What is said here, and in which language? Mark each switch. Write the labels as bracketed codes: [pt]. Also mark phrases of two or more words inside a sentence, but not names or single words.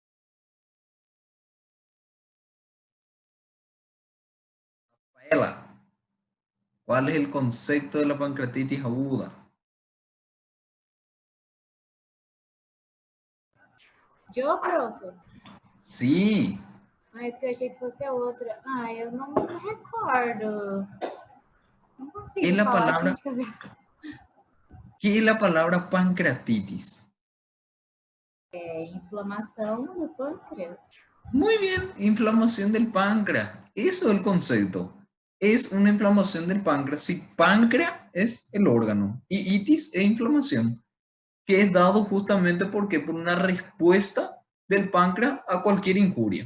[es] Rafaela, ¿cuál es el concepto de la pancreatitis aguda? Yo, profe? Sí. [pt] Ai, porque eu achei que fosse a outra. Ai, eu não me recordo. Não [es] ¿Qué es [pt] consigo [es] la [pt] falar assim [es] palabra, [pt] de cabeça. [es] qué es la palabra pancreatitis? [pt] É inflamação do pâncreas. [es] Muy bien, inflamación del páncreas. Eso es el concepto. Es una inflamación del páncreas. Si páncreas es el órgano y itis es inflamación, que es dado justamente porque por una respuesta del páncreas a cualquier injuria.